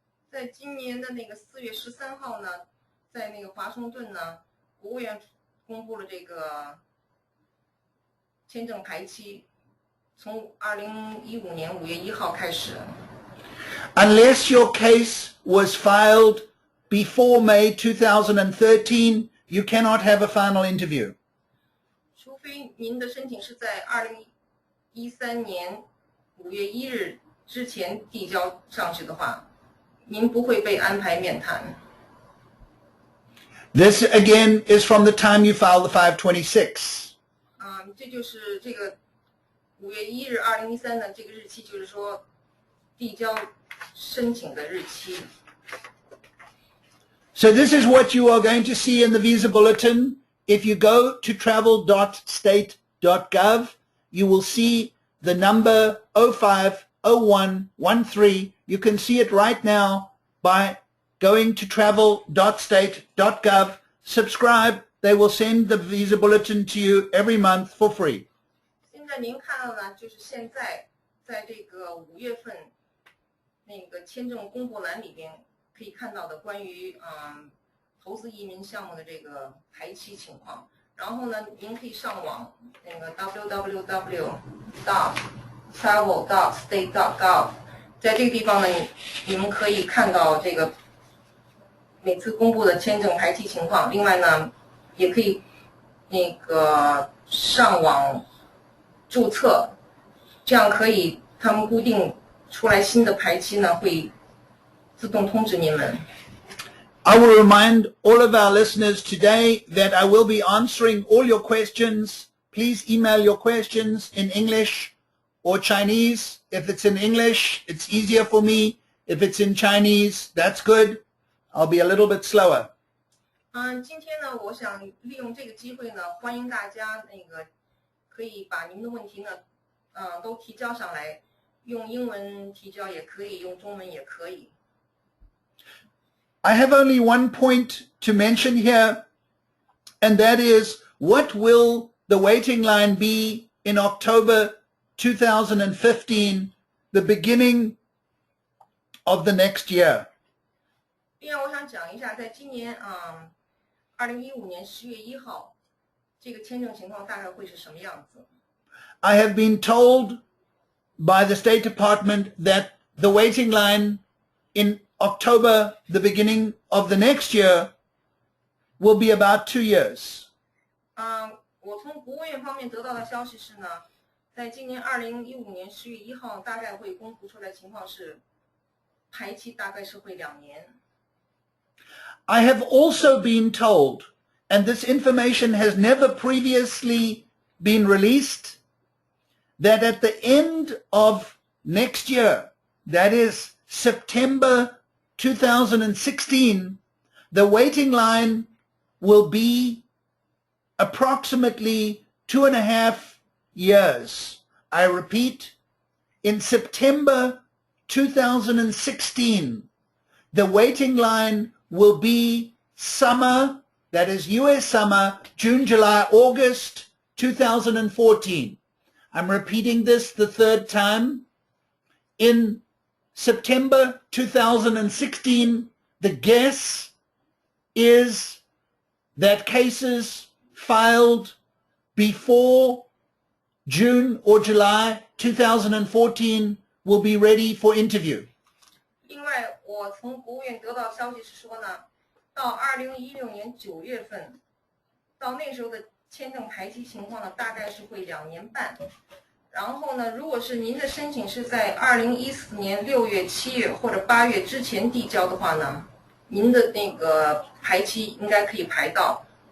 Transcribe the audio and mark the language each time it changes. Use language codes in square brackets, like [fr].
[zh] 在今年的那个4月13号呢，在那个华盛顿呢，国务院公布了这个签证排期，从2015年5月1号开始。 [en] Unless your case was filed before May 2013, you cannot have a final interview. [zh] 除非您的申请是在 2013年5月1日之前递交上去的话，您不会被安排面谈。 [en] This again is from the time you file the 526. [zh] 这就是这个5月1日2013的这个日期，就是说递交申请的日期。 [en] So this is what you are going to see in the visa bulletin. If you go to travel.state.gov, you will see the number 050113. You can see it right now by going to travel.state.gov. Subscribe. They will send the visa bulletin to you every month for free. [zh] 现在您看到呢，就是现在在这个5月份那个签证公布栏里边可以看到的关于投资移民项目的这个排期情况。然后呢，您可以上网那个 www.travel.state.gov， 在这个地方呢，你们可以看到这个每次公布的签证排期情况。另外呢，也可以那个上网注册，这样可以他们固定出来新的排期呢，会自动通知你们。 [en] I will remind all of our listeners today that I will be answering all your questions. Please email your questions in English or Chinese. If it's in English, it's easier for me. If it's in Chinese, that's good. I'll be a little bit slower. [zh] 今天呢，我想利用这个机会呢，欢迎大家那个可以把您的问题呢，都提交上来，用英文提交也可以，用中文也可以。 [en] I have only one point to mention here, and that is, what will the waiting line be in October 2015, the beginning of the next year? [zh] 另外，我想讲一下，在今年2015年10月1号，这个签证情况大概会是什么样子？ [en] I have been told by the State Department that the waiting line in October, the beginning of the next year, will be about 2 years. [zh] 我从国务院方面得到的消息是呢，在今年2015年10月1号，大概会公布出来情况是，排期大概是会2年。 [en] I have also been told, and this information has never previously been released, that at the end of next year, that is September 2016, the waiting line will be approximately 2.5 years. I repeat, in September 2016, the waiting line will be summer, that is US summer, June, July, August 2014. I'm repeating this the third time. In September 2016, the guess is that cases filed before June or July 2014 will be ready for interview. [zh] 另外，我从国务院得到消息是说呢，到2016年9月份，到那时候的签证排期情况呢，大概是会2年半。然后呢，如果是您的申请是在2014年6月、7月或者8月之前递交的话呢，您的那个排期应该可以排到。